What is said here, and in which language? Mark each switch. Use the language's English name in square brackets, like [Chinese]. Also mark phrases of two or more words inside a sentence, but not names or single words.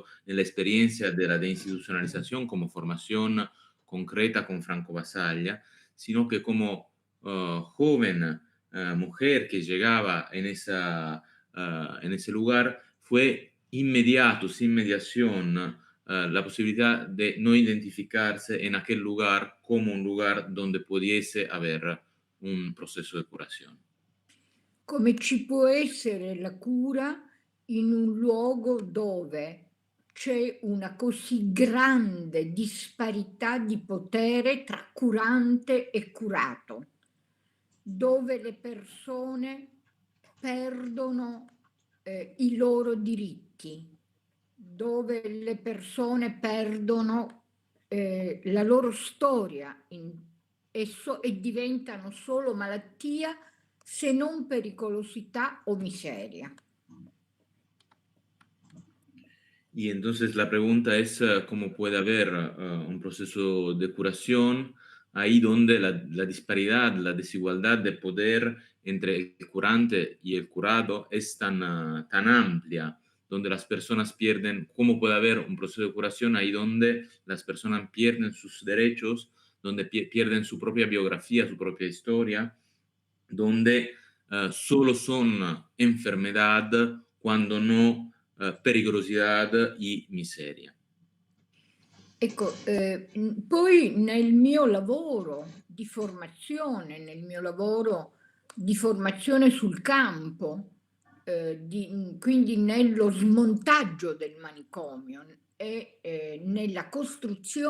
[Spanish] en la experiencia de la deinstitucionalización como formación concreta con Franco Basaglia, sino que como joven mujer que llegaba en ese lugar, fue inmediato, sin mediación, la posibilidad de no identificarse en aquel lugar como un lugar donde pudiese haber un proceso de curación. [Italian] Come ci può essere la cura in un luogo dove c'è una così grande disparità di potere tra curante e curato, dove le persone perdono i loro diritti, dove le persone perdono la loro storia e diventano solo malattia, se non pericolosità o miseria. [Spanish] Y entonces la pregunta es cómo puede haber un proceso de curación ahí donde la disparidad, la desigualdad de poder entre el curante y el curado es tan amplia, donde las personas pierden, cómo puede haber un proceso de curación ahí donde las personas pierden sus derechos, donde pierden su propia biografía, su propia historia, donde solo son enfermedad cuando no [Italian] pericolosità e miseria. Ecco, poi nel mio lavoro di formazione, sul campo, quindi nello smontaggio del manicomio e nella